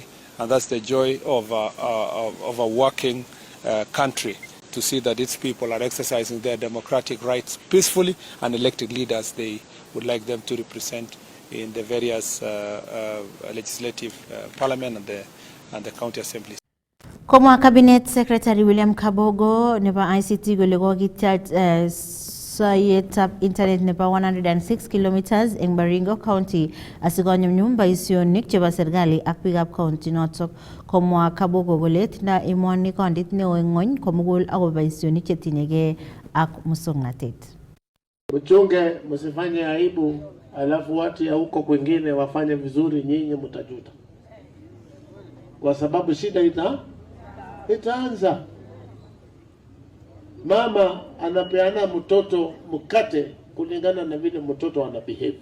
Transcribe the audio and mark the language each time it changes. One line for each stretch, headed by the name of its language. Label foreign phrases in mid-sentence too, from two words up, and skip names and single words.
English: And that's the joy of a working country, to see that its people are exercising their democratic rights peacefully and elected leaders they would like them to represent in the various legislative parliament and the county assemblies.
Kalenjin: Como
English: Cabinet Secretary
Kalenjin: William Kabogo neba ICT golego gitya Sayetap internet neba 106
English: kilometers in Baringo County
Kalenjin: asigonyo nyumba isionik cheba sergali akpigap county notok komwa Kabogo golet na imwani kondit ne ngony komugul agoba isionik chetinyege ak musongnatet.
Swahili: Mchunge, msifanye aibu alafu watu ya huko kwingine wafanye vizuri, nyinyi mtajuta. Kwa sababu shida itaanza. Mama anapeana mtoto mkate kulingana na vile mtoto anabehave.